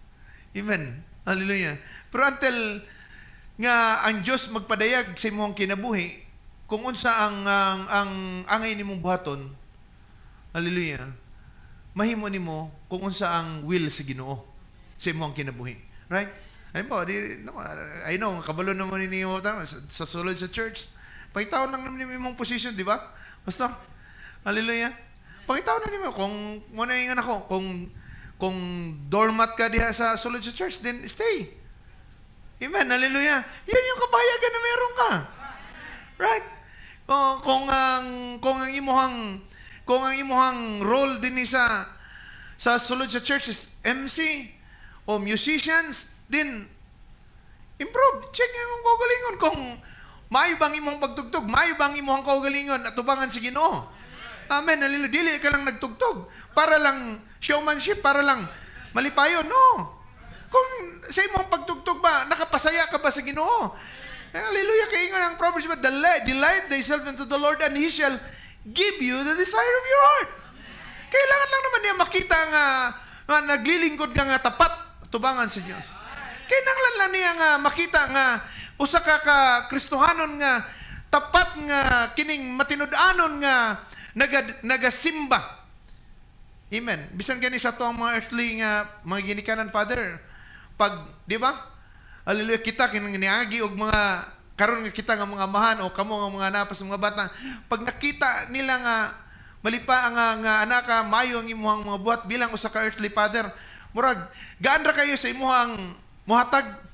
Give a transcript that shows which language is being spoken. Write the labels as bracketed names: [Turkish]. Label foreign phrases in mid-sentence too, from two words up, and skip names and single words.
[Cebuano] Amen. Hallelujah. Pero until nga ang Dios magpadayag sa imong kinabuhi kung unsa ang angay nimong buhaton. Hallelujah. Mahimo nimo kung unsa ang will sa Ginoo sa imong kinabuhi. Right? Ay po, [English] I know, [Cebuano] kabalo naman ninyo sa sulod sa church. Pakitaw lang naman imong position, di ba? Basta, hallelujah. Pakitaw na nimo kung muna yung anak ko, kung doormat ka diha sa sulod sa church, [English] then stay. [Cebuano] Amen, hallelujah. [Filipino] Yan yung kabayagan na meron ka. Right? [Cebuano] Kung ang imuhang role din sa sulod sa church is MC o musicians, [English] then improve. [Cebuano] Check yung kaugalingon kung maayo bang imong pagtugtog, maayo bang imong kaugalingon at tubangan si Ginoo. Amen, hallelujah. Dili ka lang nagtugtog para lang showmanship, para lang malipayon. No. Kung sa imong pagtugtog ba, nakapasaya ka ba sa Ginoo? Hallelujah. Kaya nga ang Proverbs ba, [English] delight thyself into the Lord and He shall give you the desire of your heart. [Cebuano] Kailangan lang naman niya makita nga naglilingkod ka nga tapat tubangan sa Diyos. Kailangan lang niya nga makita nga usa ka Kristohanon nga tapat nga kining matinud-anon nga nagasimba. Amen. Bisan gani sa to ang mga earthly nga mga ginikanan, Father. Pag, di ba? Hallelujah, kita kinanginiagi og mga karon nga kita nga mga amahan o kamo nga mga napas mga bata, pag nakita nila nga malipa nga anak ka mayo ang imuhang mga buhat bilang usa ka [English] earthly father, [Cebuano] murag gaan ra kayo sa imuhang muhatag.